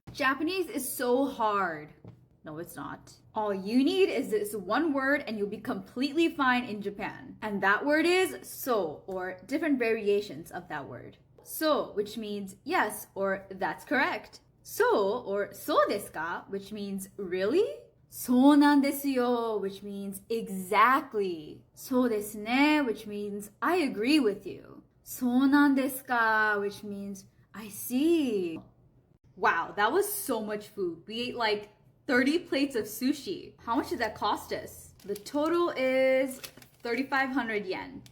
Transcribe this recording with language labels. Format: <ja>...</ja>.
<en>Japanese is so hard. No, it's not. All you need is this one word and you'll be completely fine in Japan. And that word is so, or different variations of that word. So, which means yes, or that's correct. So, or</en> <ja>so desu ka,</ja> <en>which means really?</en> <ja>そうなんですよ,</ja> <en>which means exactly.</en> <ja>そうですね,</ja> <en>which means I agree with you.</en> <ja>そうなんですか,</ja> <en>which means I see. Wow, that was so much food. We ate like 30 plates of sushi. How much did that cost us? The total is 3,500 yen.</en>